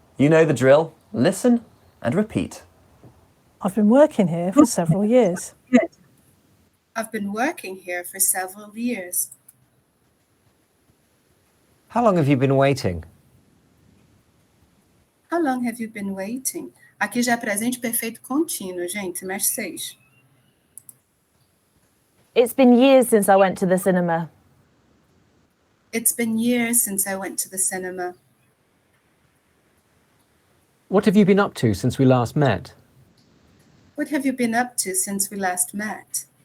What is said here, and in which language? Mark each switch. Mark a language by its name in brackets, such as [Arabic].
[English] You know the drill. Listen and repeat. I've been working here for several years. I've been working here for several years. How long have you been waiting? How long have you been waiting? [Portuguese] Aqui já é presente perfeito contínuo, gente, semestre 6. [English] It's been years since I went to the cinema. It's been years since I went to the cinema. What have you been up to since we last met? What have you been up to since we last met?